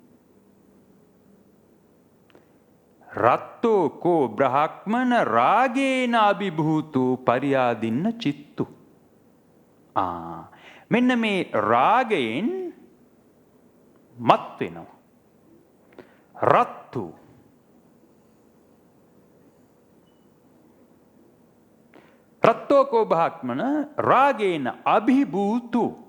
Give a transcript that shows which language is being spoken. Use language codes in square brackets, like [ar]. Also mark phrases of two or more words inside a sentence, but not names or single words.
[pi] රත්තෝ කෝ බ්‍රාහ්මණ රාගේන අභිභූතෝ පරියාදින්න චිත්තු. [si] මෙන්න මේ රාගයෙන් මත් වෙනවා. [pi] රත්තු රත්තෝකෝ බ්‍රාහ්මණ රාගේන අභිභූතු.